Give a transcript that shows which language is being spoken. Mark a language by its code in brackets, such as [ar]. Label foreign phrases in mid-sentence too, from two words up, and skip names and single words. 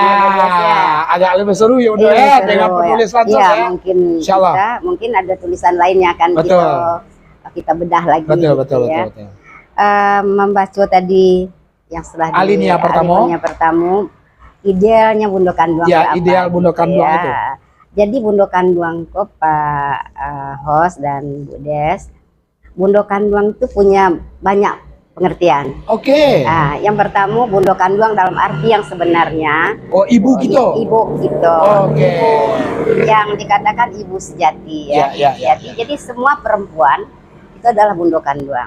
[id] Agak lebih seru ya, dengan penulis langsung ya. Mungkin ada tulisan lain yang akan kita bedah lagi. Betul. Membaca tadi yang setelah alinea pertama, idealnya Bundo Kanduang. Ya, ideal Bundo Kanduang itu. Jadi Bundo Kanduang Pak host dan Bu Des, Bundo Kanduang itu punya banyak pengertian. Nah, yang pertama Bundo Kanduang dalam arti yang sebenarnya. Ibu gitu. Ibu gitu. Yang dikatakan ibu sejati ya. Jadi semua perempuan itu adalah Bundo Kanduang.